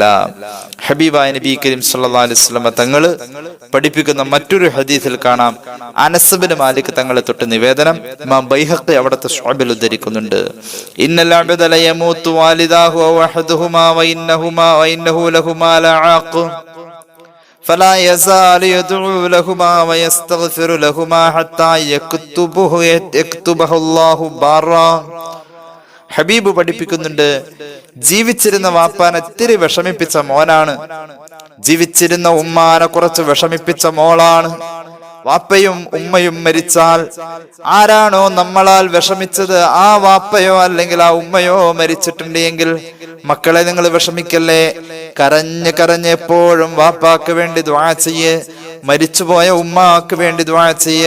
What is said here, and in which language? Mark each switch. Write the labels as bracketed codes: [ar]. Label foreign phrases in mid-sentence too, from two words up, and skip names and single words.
[ml] ഹബീബായ നബി കരീം [ar] صلى الله عليه وسلم [ml] തങ്ങള് പഠിപ്പിക്കുന്ന മറ്റൊരു ഹദീസിൽ കാണാം, അനസ് ബിൻ മാലിക് തങ്ങളെ തൊട്ട് നിവേദനം, ഇമാം ബൈഹഖി അവിടുത്തെ ശുഅബിൽ ഉദ്ധരിക്കുന്നുണ്ട്, [ar] إن العبد ليموت والداه وأحدهما وإنه لهما لعاق فلا يزال يدعو لهما ويستغفر لهما حتى يكتبه الله بارا. [ml] ഹബീബ് പഠിപ്പിക്കുന്നുണ്ട്, ജീവിച്ചിരുന്ന വാപ്പാനെ ഇത്തിരി വിഷമിപ്പിച്ച മോനാണ്, ജീവിച്ചിരുന്ന ഉമ്മാനെ കുറച്ച് വിഷമിപ്പിച്ച മോളാണ്. വാപ്പയും ഉമ്മയും മരിച്ചാൽ ആരാണോ നമ്മളാൽ വിഷമിച്ചത്, ആ വാപ്പയോ അല്ലെങ്കിൽ ആ ഉമ്മയോ മരിച്ചിട്ടുണ്ടെങ്കിൽ മക്കളെ നിങ്ങൾ വിഷമിക്കല്ലേ, കരഞ്ഞ് കരഞ്ഞ് എപ്പോഴും വാപ്പാക്ക് വേണ്ടി ദുആ ചെയ്യ്, മരിച്ചുപോയ ഉമ്മാക്ക് വേണ്ടി ദുആ ചെയ്യ്.